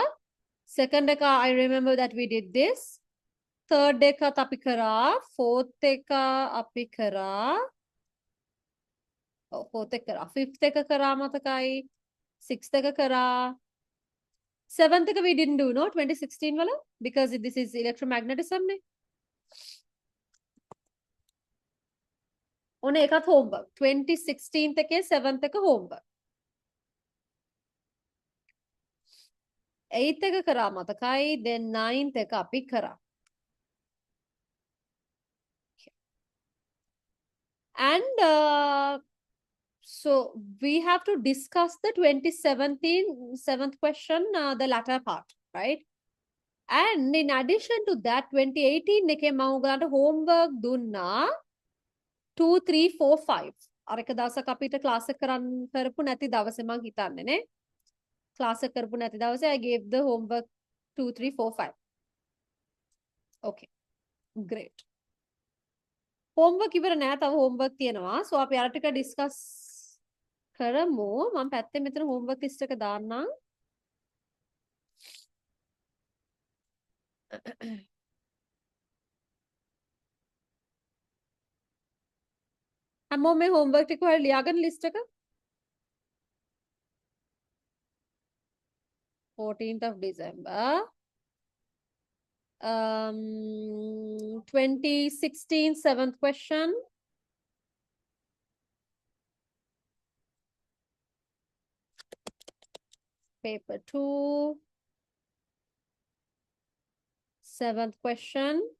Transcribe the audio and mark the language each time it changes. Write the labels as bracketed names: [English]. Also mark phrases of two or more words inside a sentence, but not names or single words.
[English] Second එක I remember that we did this. [Sinhala] Third එකත් අපි කරා. Fourth එක අපි කරා. Fourth එක කරා. Fifth එක කරා මතකයි. Sixth එක කරා. [English] Seventh එක we didn't do, no? 2016 වල because this is electromagnetism නේ. [Sinhala] ඔන්න ඒකත් homework. 2016 එකේ 7th එක homework. 8th එක කරා මතකයි. Then 9th එක අපි කරා. [English] And so we have to discuss the 2017 7th question, the latter part, right? And in addition to that, 2018 [Sinhala] එකේ මම ඔයගලන්ට homework දුන්නා [English] 2 3 4 5. [Sinhala] අර එක දවසක් අපිට class එක කරපු නැති දවසේ මම හිතන්නේ නේ. class එක කරපු නැති දවසේ [English] I gave the homework 2 3 4 5. Okay. Great. [Sinhala] homework ඉවර නෑ, තව homework තියෙනවා. So අපි අර ටික discuss කරමු. මම පැත්තේ මෙතන [English] homework list [Sinhala] එක දාන්නම්. හැමෝම මේ homework ටික ඔයාලා ලියාගන්න list එක [English] 14th of December [Sinhala] 2016 7th question. [English] Paper 2 7th question.